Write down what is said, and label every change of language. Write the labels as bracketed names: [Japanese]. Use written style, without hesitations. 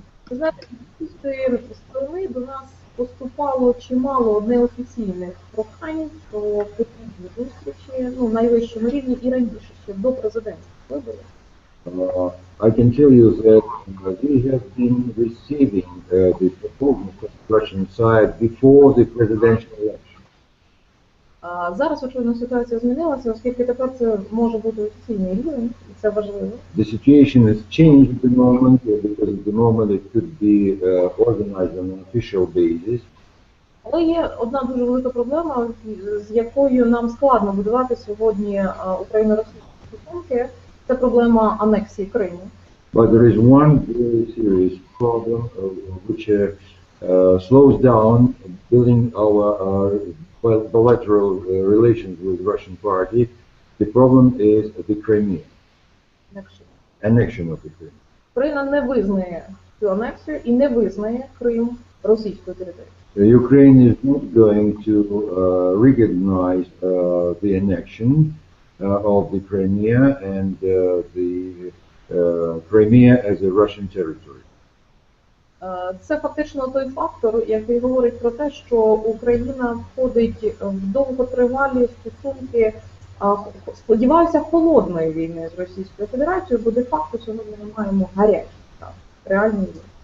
[Ukrainian] Ви знаєте, з цієї сторони до нас поступало чимало неофіційних прохань про потрібні зустрічі, ну, найвищому рівні і раніше, ще до президентських виборів. [English] I can tell you that we have been receiving the proposal from the Russian side before the presidential election. [Ukrainian] Зараз, очевидно, ситуація змінилася, оскільки тепер це може бути офіційний рівень, і це важливо. [English] The situation has changed at the moment because at the moment it could be organized on an official basis. [Ukrainian] Але є одна дуже велика проблема, з якою нам складно будувати сьогодні україно-російські стосунки. Це проблема анексії Криму. [English] But there is one very serious problem which slows down building our bilateral relations with Russian party. The problem is the Crimea. Annexion of the Crimea. [Ukrainian] Україна не визнає цю анексію і не визнає Крим російською територією. [English] Ukraine is not going to recognize the annexion of the Crimea and the Crimea as a Russian territory. [Ukrainian] Це фактично той фактор, який говорить про те, що Україна входить в довготривалі стосунки, сподіваюся, холодної війни з Російською Федерацією, бо де-факто сьогодні ми маємо гарячі, реальні війни.